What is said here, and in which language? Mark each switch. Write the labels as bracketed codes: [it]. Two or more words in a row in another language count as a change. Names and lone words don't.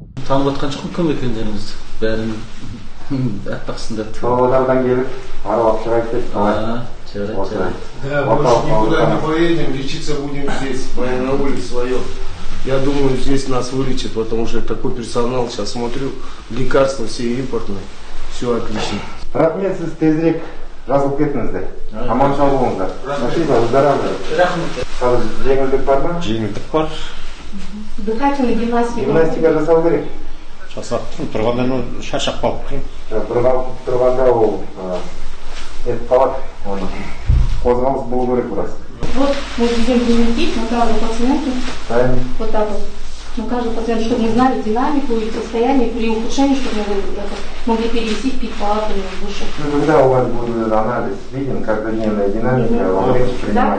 [kk] танып атқан жоқпын кім екендеріңізді. Бәрін аппақсыңдар. Павлодардан келіп, аралап шығайық деп. Жарайды. [ru] Да, больше никуда не поедем, лечиться будем здесь, на улице своем. Я думаю, здесь нас вылечат, потому что такой персонал, сейчас смотрю, лекарства все импортные, все отлично. [kk] Рахмет, сіз тезірек жазылып кеттіңіздер. Аман сау болыңыздар. [ru] Спасибо, выздоравливайте. [kk] Рахмет. Қазір жеңілдік бар ма? Жеңілдік бар. [ru] Дыхательная гимнастика. [kk] Гимнастика жасау керек. Жасап тұрғанда шаршап қалып. Тұрғанда ол нетіп қалады. Қозғалыс болу керек біраз. [ru] Вот мы ведем дневники на каждого пациента. Вот так вот. На каждого пациента, чтобы мы знали динамику и состояние при ухудшении, чтобы мы могли перевести в пик-палату или в душе. Когда у вас будет анализ виден, каждодневная динамика, вам легче Да,